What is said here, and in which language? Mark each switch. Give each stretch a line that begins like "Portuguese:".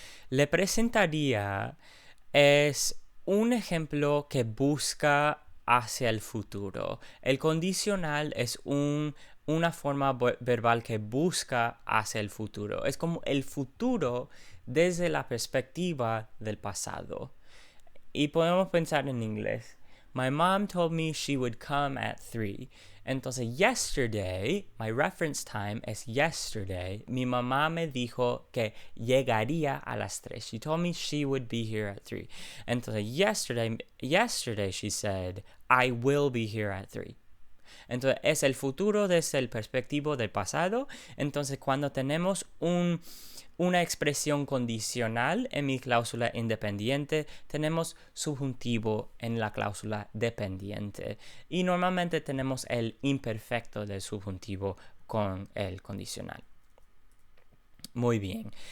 Spanish: Le presentaría es un ejemplo que busca hacia el futuro. El condicional es una forma verbal que busca hacia el futuro. Es como el futuro desde la perspectiva del pasado. Y podemos pensar en inglés.
English: My mom told me she would come at 3. Entonces, yesterday, my reference time es yesterday.
Spanish: Mi mamá me dijo que llegaría a las 3.
English: She told me she would be here at 3. Entonces, yesterday she said, I will be here at 3.
Spanish: Entonces, es el futuro desde el perspectivo del pasado. Entonces, cuando tenemos una expresión condicional en mi cláusula independiente, tenemos subjuntivo en la cláusula dependiente. Y normalmente tenemos el imperfecto del subjuntivo con el condicional. Muy bien.